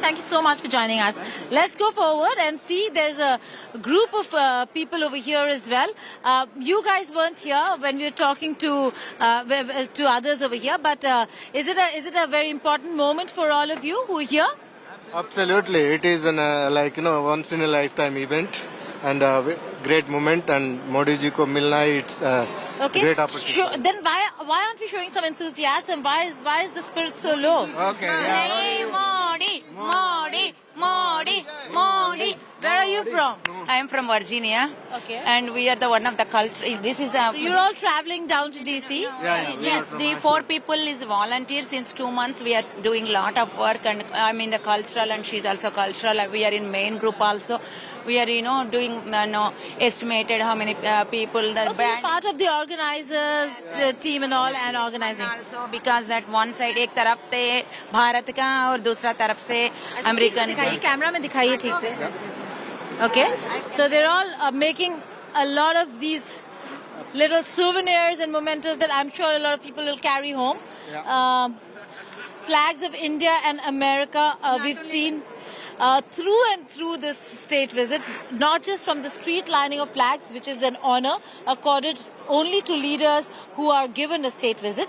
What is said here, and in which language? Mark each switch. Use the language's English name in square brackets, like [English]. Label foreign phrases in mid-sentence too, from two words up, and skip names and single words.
[English] Thank you so much for joining us. Let's go forward and see there's a group of people over here as well. You guys weren't here when we were talking to others over here, but is it a very important moment for all of you who are here? Absolutely, it is an once in a lifetime event and a great moment. [Hindi] एंड मोदी जी को मिलना, [English] it's a great opportunity. Sure. Then why aren't we showing some enthusiasm? Why is the spirit so low? Okay. Yeah. Hey, Modi. Where are you from? I am from Virginia. Okay. And we are the one of the culture. This is a. So you're all traveling down to DC? Yeah. Yes. The 4 people is volunteers. Since 2 months we are doing a lot of work, and I'm in the cultural, and she's also cultural. And we are in main group also. We are, doing estimated how many people the band. You're part of the organizers, the team and all, and organizing. Also because that one side [Hindi] एक तरफ से भारत का और दूसरा तरफ से अमेरिकन. कैमरा में दिखाइए ठीक से. [English] Okay, so they're all making a lot of these little souvenirs and mementos that I'm sure a lot of people will carry home. Yeah. Flags of India and America, we've seen through and through this state visit, not just from the street lining of flags, which is an honor accorded only to leaders who are given a state visit.